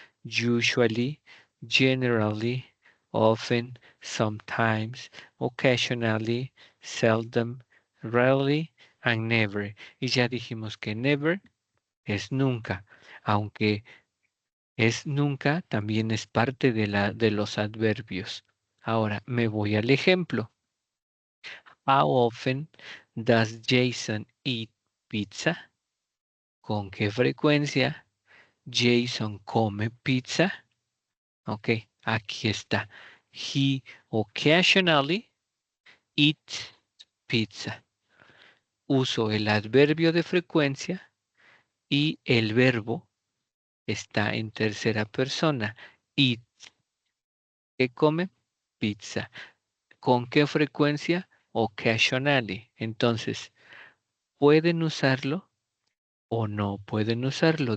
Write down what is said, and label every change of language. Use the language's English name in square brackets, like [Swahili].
[English] Usually, generally, often, sometimes, occasionally, seldom, rarely, and never. [Spanish] Y ya dijimos que never es nunca, aunque Es nunca, también es parte de los adverbios. Ahora, me voy al ejemplo. [English] How often does Jason eat pizza? [Spanish] ¿Con qué frecuencia Jason come pizza? Ok, aquí está. [English] He occasionally eats pizza. [Spanish] Uso el adverbio de frecuencia y el verbo está en tercera persona. Eat, ¿qué come? Pizza. ¿Con qué frecuencia? Occasionally. Entonces, ¿pueden usarlo o no pueden usarlo?